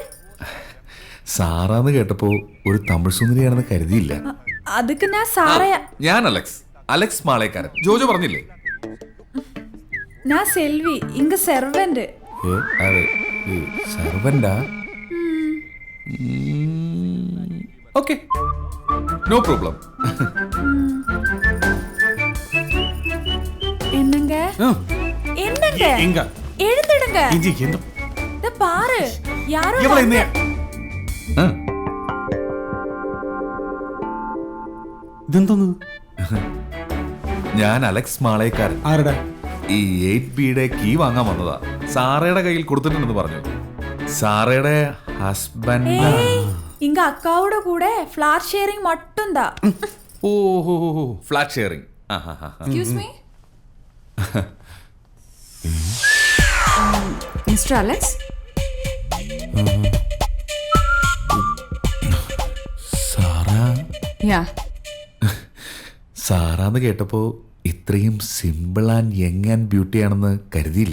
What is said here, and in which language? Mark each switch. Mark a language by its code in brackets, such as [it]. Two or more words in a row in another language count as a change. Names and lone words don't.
[ml] സാറാന്ന് കേട്ടപ്പോ ഒരു തമിഴ് സുന്ദരിയാണെന്ന് കരുതിയില്ല. [ta] அதுக்கு நான் சாரையா. [ml] ഞാൻ അലക്സ് മാളേക്കാരൻ. ജോജോ പറഞ്ഞില്ലേ? [ta] நான் செல்வி, இங்க செர்வന്റ്. [ml] സെർവന്റാ? [ta] ஓகே [en] no problem. [ta] என்னங்க என்னங்க எங்க எழுந்துடுங்க இஞ்சி எந்த இத பாரு யாரோ இவள என்ன ഇതെന്തോന്ന് [ml] ഞാൻ അലക്സ് മാളേക്കാരൻ. ആരുടെ ഈ 8Bയുടെ കീ വാങ്ങാൻ വന്നതാ. സാറയുടെ കയ്യിൽ കൊടുത്തിട്ടുണ്ടെന്ന് പറഞ്ഞു. സാറയുടെ ഹസ്ബൻഡ്. [ta] ஏய் இங்க அக்காவோட கூட [en] flat sharing [ta] மட்டும் தான் [en] ഓഹോ flat sharing. excuse me mister Alex. സാറാ യാ [ml] സാറാന്ന് കേട്ടപ്പോ ഇത്രയും [en] simple and young and beauty [ml] ആണെന്ന് കരുതിയില്ല.